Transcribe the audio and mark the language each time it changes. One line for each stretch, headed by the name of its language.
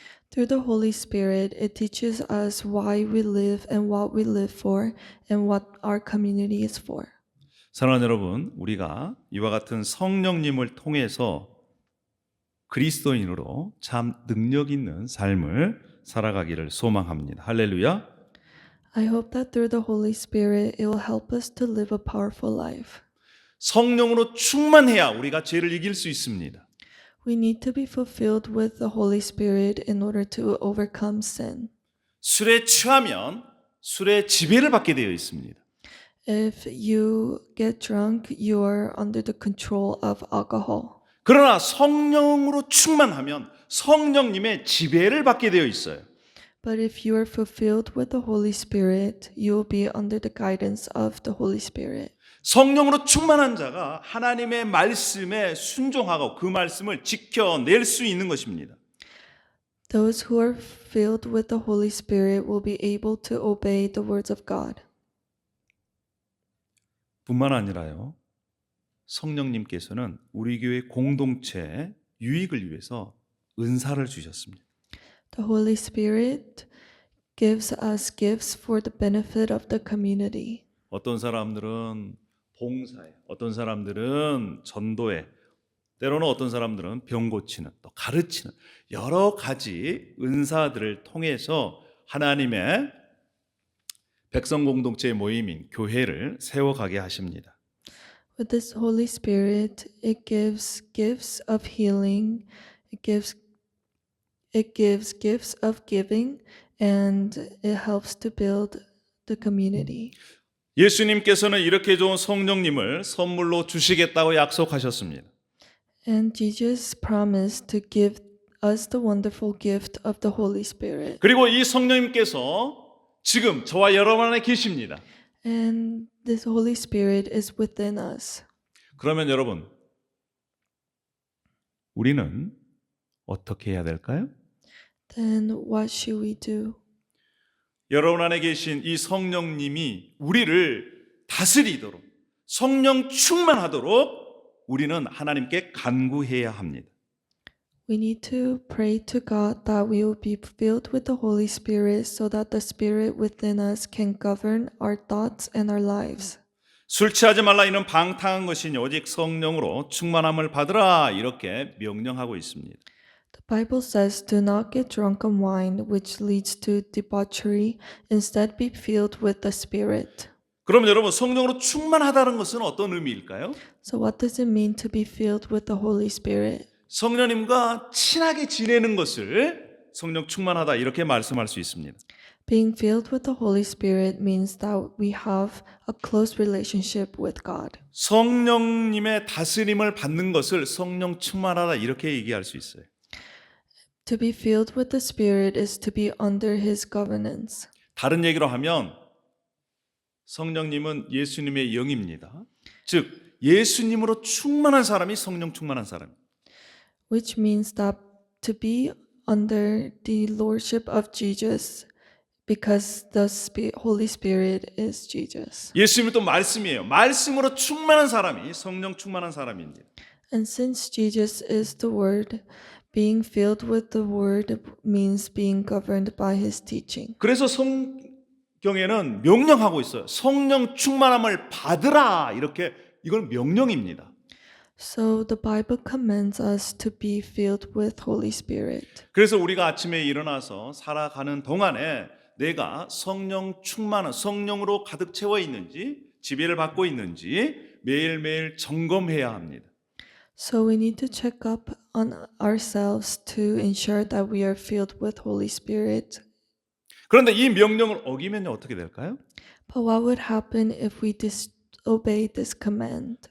English: through the Holy Spirit, it teaches us why we live and what we live for and what our community is for.
Korean: 사랑하는 여러분, 우리가 이와 같은 성령님을 통해서 그리스도인으로 참 능력 있는 삶을 살아가기를 소망합니다. 할렐루야.
English: I hope that through the Holy Spirit, it will help us to live a powerful life.
Korean: 성령으로 충만해야 우리가 죄를 이길 수 있습니다.
English: We need to be fulfilled with the Holy Spirit in order to overcome sin.
Korean: 술에 취하면 술의 지배를 받게 되어 있습니다.
English: If you get drunk, you are under the control of alcohol.
Korean: 그러나 성령으로 충만하면 성령님의 지배를 받게 되어 있어요.
English: But if you are fulfilled with the Holy Spirit, you will be under the guidance of the Holy Spirit.
Korean: 성령으로 충만한 자가 하나님의 말씀에 순종하고 그 말씀을 지켜낼 수 있는 것입니다.
English: Those who are filled with the Holy Spirit will be able to obey the words of God.
Korean: 뿐만 아니라요. 성령님께서는 우리 교회 공동체의 유익을 위해서 은사를 주셨습니다.
English: The Holy Spirit gives us gifts for the benefit of the community.
Korean: 어떤 사람들은 봉사에, 어떤 사람들은 전도에, 때로는 어떤 사람들은 병 고치는, 또 가르치는 여러 가지 은사들을 통해서 하나님의 백성 공동체의 모임인 교회를 세워가게 하십니다.
English: With this Holy Spirit, it gives gifts of healing, it gives gifts of giving, and it helps to build the community.
Korean: 예수님께서는 이렇게 좋은 성령님을 선물로 주시겠다고 약속하셨습니다.
English: And Jesus promised to give us the wonderful gift of the Holy Spirit.
Korean: 그리고 이 성령님께서 지금 저와 여러분 안에 계십니다.
English: And this Holy Spirit is within us.
Korean: 그러면 여러분, 우리는 어떻게 해야 될까요?
English: Then what should we do?
Korean: 여러분 안에 계신 이 성령님이 우리를 다스리도록 성령 충만하도록 우리는 하나님께 간구해야 합니다.
English: We need to pray to God that we will be filled with the Holy Spirit so that the Spirit within us can govern our thoughts and our lives.
Korean: 술 취하지 말라 이는 방탕한 것이니 오직 성령으로 충만함을 받으라 이렇게 명령하고 있습니다.
English: The Bible says, do not get drunk on wine, which leads to debauchery. Instead, be filled with the Spirit.
Korean: 그럼 여러분 성령으로 충만하다는 것은 어떤 의미일까요?
English: So what does it mean to be filled with the Holy Spirit?
Korean: 성령님과 친하게 지내는 것을 성령 충만하다 이렇게 말씀할 수 있습니다.
English: Being filled with the Holy Spirit means that we have a close relationship with God.
Korean: 성령님의 다스림을 받는 것을 성령 충만하다 이렇게 얘기할 수 있어요.
English: To be filled with the Spirit is to be under His governance.
Korean: 다른 얘기로 하면 성령님은 예수님의 영입니다. 즉 예수님으로 충만한 사람이 성령 충만한 사람입니다.
English: Which means that to be under the lordship of Jesus because the Holy Spirit is Jesus.
Korean: 예수님은 또 말씀이에요. 말씀으로 충만한 사람이 성령 충만한 사람입니다.
English: And since Jesus is the Word, being filled with the Word means being governed by His teaching.
Korean: 그래서 성경에는 명령하고 있어요. 성령 충만함을 받으라 이렇게 이건 명령입니다.
English: So the Bible commands us to be filled with Holy Spirit.
Korean: 그래서 우리가 아침에 일어나서 살아가는 동안에 내가 성령 충만한 성령으로 가득 채워 있는지 지배를 받고 있는지 매일매일 점검해야 합니다.
English: So we need to check up on ourselves to ensure that we are filled with Holy Spirit.
Korean: 그런데 이 명령을 어기면 어떻게 될까요?
English: But what would happen if we disobey this command?